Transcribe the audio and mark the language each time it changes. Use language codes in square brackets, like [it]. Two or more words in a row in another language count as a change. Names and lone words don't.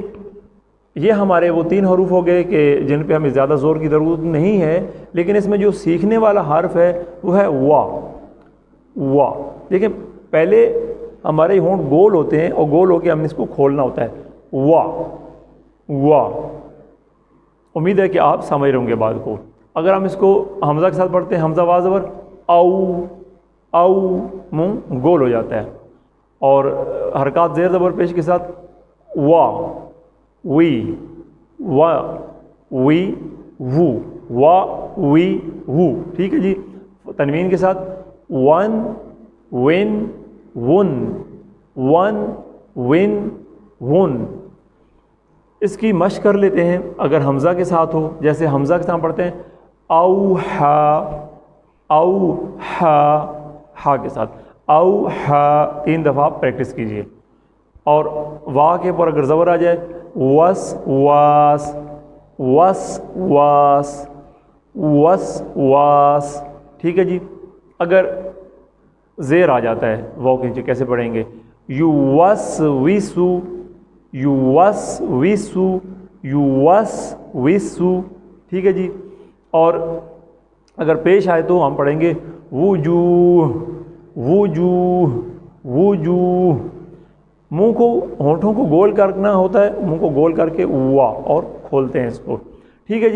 [ur] یہ ہمارے وہ 3 حروف ہو گئے کہ جن پہ ہمیں زیادہ زور کی ضرورت نہیں ہے، لیکن اس میں جو سیکھنے والا حرف ہے وہ ہے وا وا۔ دیکھیں پہلے ہمارے ہونٹ گول ہوتے ہیں، اور گول ہو کے ہم نے اس کو کھولنا ہوتا ہے وا وا۔ امید ہے کہ آپ سمجھ رہے ہوں گے بات کو۔ اگر ہم اس کو حمزہ کے ساتھ پڑھتے ہیں حمزہ وا زبر او او، منہ گول ہو جاتا ہے، اور حرکات زیر زبر پیش کے ساتھ وا وی وا وی وو وا وی وو، ٹھیک ہے جی۔ تنوین کے ساتھ ون ون ون ون ون ون۔ اس کی مشق کر لیتے ہیں اگر حمزہ کے ساتھ ہو، جیسے حمزہ کے ساتھ پڑھتے ہیں او ہا کے ساتھ او ہا، 3 دفعہ پریکٹس کیجئے۔ اور وا کے اوپر اگر زبر آ جائے وس واس وس واس وس واس، ٹھیک ہے جی۔ اگر زیر آ جاتا ہے واو کے نیچے کیسے پڑھیں گے یو وس ویسو یو وس ویسو یو وس ویسو، ٹھیک ہے جی۔ اور اگر پیش آئے تو ہم پڑھیں گے وجوہ وجوہ وجوہ۔ منہ کو ہونٹوں کو گول کرنا ہوتا ہے، منہ کو گول کر کے وا، اور کھولتے ہیں اس کو، ٹھیک ہے جی۔